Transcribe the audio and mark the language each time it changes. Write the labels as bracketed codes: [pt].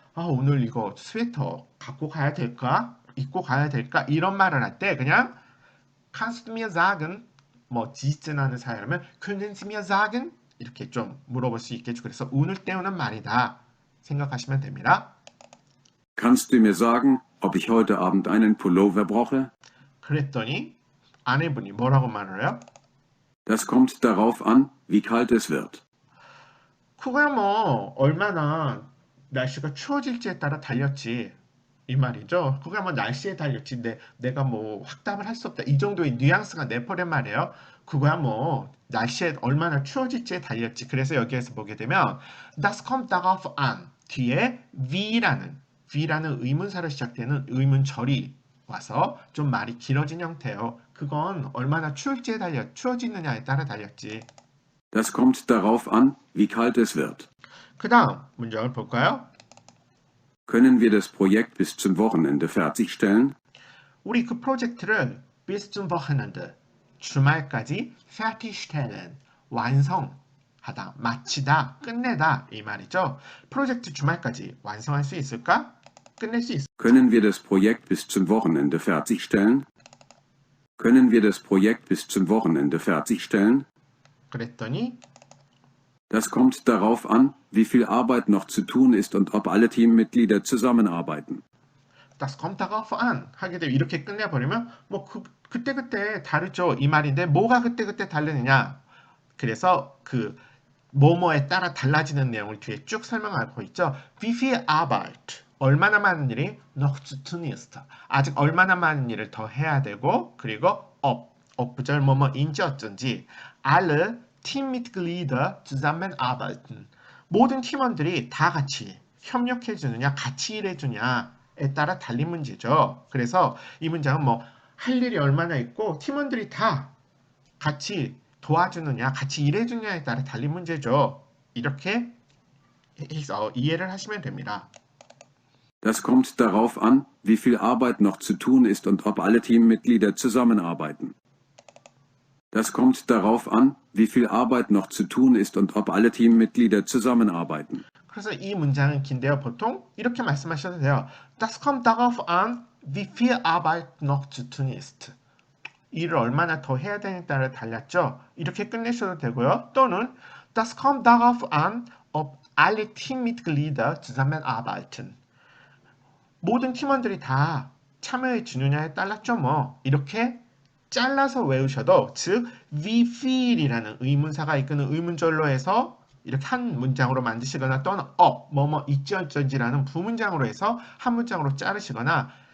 [ko] 오늘 이거 스웨터 갖고 가야 될까? 입고 가야 될까? 이런 말을 할 때 그냥 [de] Kannst du mir sagen? [ko] 뭐 지진하는 사연이라면 [de] Können Sie mir sagen? [ko] 이렇게 좀 물어볼 수 있겠죠. 그래서 운을 떼우는 말이다 생각하시면 됩니다. [de] Kannst du mir sagen, ob ich heute Abend einen Pullover brauche? [ko] 그랬더니 아내분이 뭐라고 말을 해요? [de] Das kommt darauf an, wie kalt es wird. [ko] 그거야 뭐 얼마나 날씨가 추워질지에 따라 달렸지 이 말이죠. 그거야 뭐 날씨에 달렸지 내가 뭐 확답을 할 수 없다. 이 정도의 뉘앙스가 내포란 말이에요. 그거야 뭐 날씨에 얼마나 추워질지에 달렸지. 그래서 여기에서 보게 되면 [de] Das kommt darauf an [ko] 뒤에 V라는 의문사로 시작되는 의문절이 와서 좀 말이 길어진 형태예요. 그건 얼마나 추워지느냐에 따라 달렸지. [de] Das kommt darauf an, wie kalt es wird. [ko] 그 다음 문장을 볼까요? [de] Können wir das Projekt bis zum Wochenende fertigstellen? [ko] 우리 그 프로젝트를 [de] bis zum Wochenende [ko] 주말까지 fertigstellen 완성하다, 마치다, 끝내다 이 말이죠. 프로젝트 주말까지 완성할 수 있을까? 끝낼 수 있을까? [de] Können wir das Projekt bis zum Wochenende fertigstellen? Können wir das Projekt bis zum Wochenende fertigstellen? [ko] 그랬더니 [de] Das kommt darauf an, wie viel Arbeit noch zu tun ist und ob alle Teammitglieder zusammenarbeiten. Das kommt darauf an [ko] 하게 되면 이렇게 끝내버리면 뭐 그때그때 다르죠 이 말인데 뭐가 그때그때 다르느냐 그래서 그 뭐뭐에 따라 달라지는 내용을 뒤에 쭉 설명하고 있죠. [de] Wie viel Arbeit [ko] 얼마나 많은 일이 [de] noch zu tun ist [ko] 아직 얼마나 많은 일을 더 해야 되고 그리고 ob 부절 뭐뭐인지 어쩐지 [de] alle Teammitglieder zusammenarbeiten [ko] 모든 팀원들이 다 같이 협력해 주느냐 같이 일해 주냐에 따라 달린 문제죠. 그래서 이 문장은 뭐 할 일이 얼마나 있고 팀원들이 다 같이 도와주느냐 같이 일해 주느냐에 따라 달린 문제죠. 이렇게 해서 이해를 하시면 됩니다. [de] Das kommt darauf an, wie viel Arbeit noch zu tun ist und ob alle Teammitglieder zusammenarbeiten. Das kommt darauf an, wie viel Arbeit noch zu tun ist und ob alle Teammitglieder zusammenarbeiten. [ko] 그래서 이 문장은 긴데요. 보통 이렇게 말씀하셔도 돼요. [de] Das kommt darauf an, wie viel Arbeit noch zu tun ist. [ko] 일을 얼마나 더 해야 되느냐에 따라 달렸죠. 이렇게 끝내셔도 되고요. [de] 또는 Das kommt darauf an, ob alle Teammitglieder zusammenarbeiten. [ko] 모든 팀원들이 다 참여해 주느냐에 따랐죠. 뭐 이렇게 잘라서 외우셔도 즉 wie viel이라는 의문사가 이끄는 의문절로 해서 이렇게 한 문장으로 만드시거나 또는 뭐뭐 있지 어쩐지라는 부문장으로 해서 한 문장으로 자르시거나